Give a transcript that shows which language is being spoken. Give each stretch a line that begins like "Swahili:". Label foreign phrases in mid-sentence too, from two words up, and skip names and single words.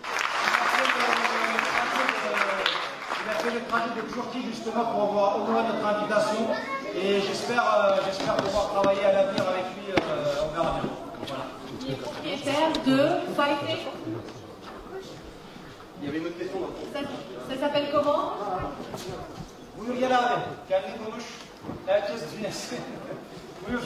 French: Il a fait le trajet de Turquie justement pour avoir honoré notre invitation et j'espère pouvoir travailler à l'avenir avec lui, on verra bien. Voilà. Il est propriétaire de Fighting. Il y avait une autre question. Ça s'appelle comment?
Turkish: Buyur gel abi. Kendin konuş. Herkes dinlesin. Buyur.